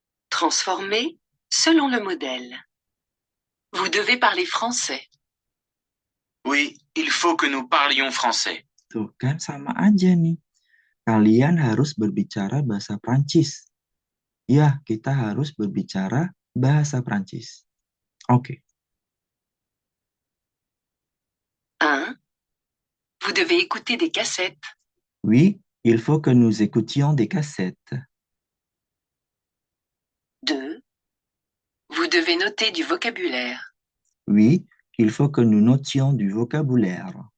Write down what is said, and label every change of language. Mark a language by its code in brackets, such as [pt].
[fr] Transformer selon le modèle. Vous devez parler français. Oui, il faut que nous parlions français. [id] Tuh kan sama aja nih. Kalian harus berbicara bahasa Prancis. Ya, kita harus berbicara bahasa Prancis. Oke. 1. [fr] Vous devez écouter des cassettes. Oui, il faut que nous écoutions des cassettes. 2. Vous devez noter du vocabulaire. Oui, il faut que nous notions du vocabulaire.